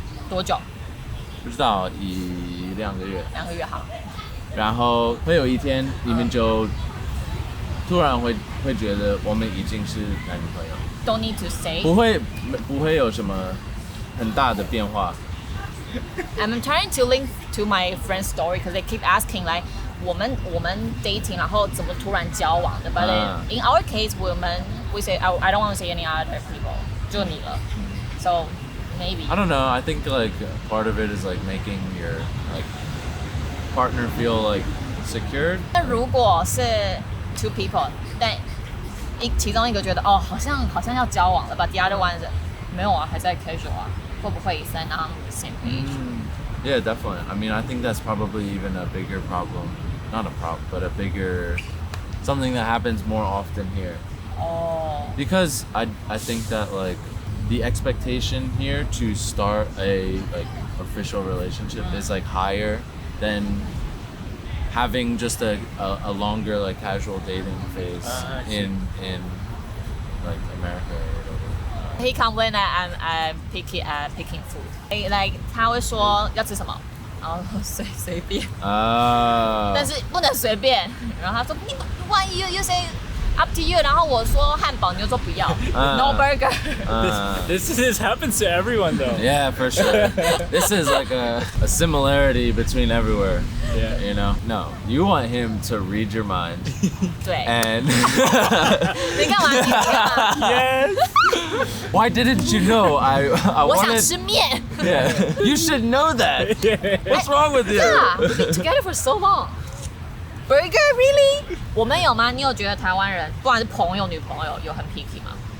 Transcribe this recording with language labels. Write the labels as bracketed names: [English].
[Chinese] 多久？不知道，1-2个月。 2个月好。然后会有一天你们就突然会觉得我们已经是男女朋友。 [English] Don't need to say。 [Chinese] 不会有什么很大的变化。 [English] I'm trying to link to my friend's story because they keep asking like [Chinese] 我们 [English] dating [Chinese] 然后怎么突然交往的 [English] but in our case we say I don't want to say any other people [Chinese] 就你了 [English] so maybe I don't know I think like part of it is like making your like partner feel like secured [Chinese] 那如果是 [English] two people [Chinese] 但其中一个觉得好像要交往了 [English] but the other one [Chinese] 没有啊还在 casual 啊会不会 [English] stand on the same page? Yeah, definitely. I mean, I think that's probably even a bigger problem. Not a problem, but a bigger something that happens more often here. Because I think that like the expectation here to start a like official relationship is like higher than having just a longer like casual dating phase in like America or whatever. He complained that I'm picky at picking food. Like [Chinese] 他会说要吃什么，然后随便，但是不能随便。然后他说你万一 [English] you say up to you， [Chinese] 然后我说汉堡，你就说不要， [English] no burger。 This happens to everyone though. Yeah, for sure. This is like a similarity between everywhere. Yeah. You know, no, you want him to read your mind. [Chinese] 对。 [English] And [Chinese] 你干嘛？你干嘛 [English] Yes. Why didn't you know? I [Chinese] 我想 [English] wanted. [Chinese] 吃面。 [English] Yeah, you should know that. What's wrong with you? Yeah, we've been together for so long. Burger really? [Chinese] 我们有吗？你有觉得台湾人不管是朋友、女朋友有很 picky 吗？